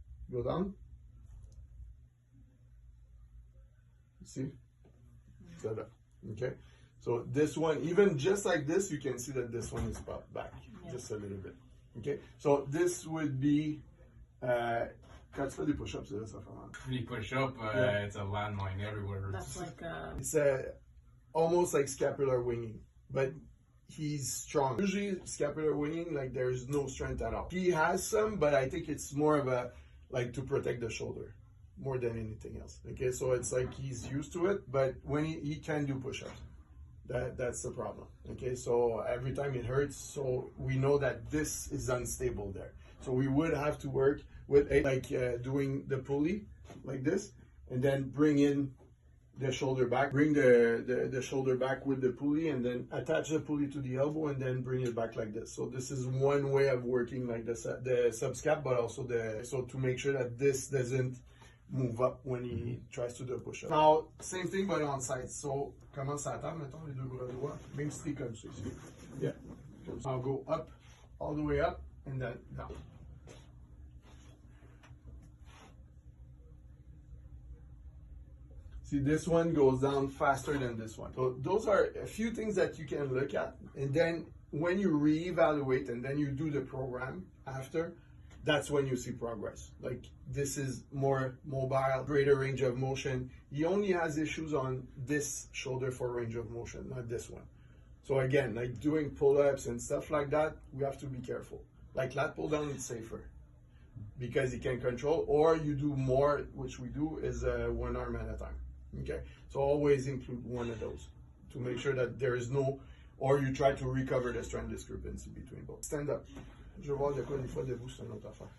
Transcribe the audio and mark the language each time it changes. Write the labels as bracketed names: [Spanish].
[English] Go down. See? Set up. Okay? So this one, even just like this, you can see that this one is popped back just a little bit. Okay? So this would be [French] quand tu fais des push-ups, ça fait mal. [English] When you push up, it's a landmine everywhere. That's like It's almost like scapular winging, but he's strong. Usually scapular winging, like there's no strength at all. He has some, but I think it's more of a, like to protect the shoulder more than anything else. Okay, so it's like he's used to it, but when he can do push-ups. That's the problem. Okay, so every time it hurts, so we know that this is unstable there. So we would have to work with doing the pulley like this, and then bring in the shoulder back. Bring the shoulder back with the pulley, and then attach the pulley to the elbow, and then bring it back like this. So this is one way of working like the subscap, but also so to make sure that this doesn't move up when he tries to do a push-up. Now, same thing but on sides. [French] So, commence à table, mettons les deux bras droits, même si t'es comme ça ici. [English] Yeah. I'll go up, all the way up, and then down. See, this one goes down faster than this one. So those are a few things that you can look at, and then when you reevaluate and then you do the program after, that's when you see progress. Like this is more mobile, greater range of motion. He only has issues on this shoulder for range of motion, not this one. So again, like doing pull-ups and stuff like that, we have to be careful. Like lat pull down, it's safer because you can control, or you do more, which we do is one arm at a time. Okay, so always include one of those to make sure that there is no, or you try to recover the strength discrepancy between both. Stand up. [French] Je vais voir de quoi des fois debout, c'est une autre affaire.